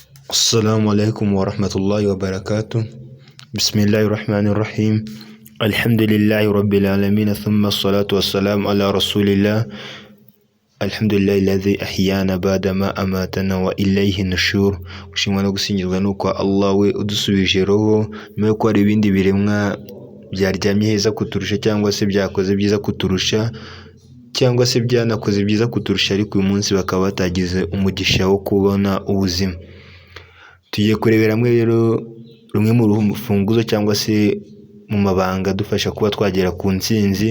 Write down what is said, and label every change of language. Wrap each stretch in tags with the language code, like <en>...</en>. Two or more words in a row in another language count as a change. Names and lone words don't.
<ar>السلام عليكم ورحمة الله وبركاته. بسم الله الرحمن الرحيم. الحمد لله رب العالمين، ثم الصلاة والسلام على رسول الله. الحمد لله الذي أحيانا بعدما أماتنا وإليه النشور.</ar> <rw>Gushimwa no gusingizwa nuko Allah we udusubije roho nyuma yo hari ibindi biremwa byaryamye heza kuturusha cyangwa se byakoze byiza kuturusha cyangwa se byanakoze byiza kuturusha, ariko uyu munsi bakaba batagize umugisha wo kubona ubuzima. Tugiye kurebera hamwe rero rumwe mu rufunguzo cyangwa se mu mabanga dufasha kuba twagera ku ntsinzi.</rw>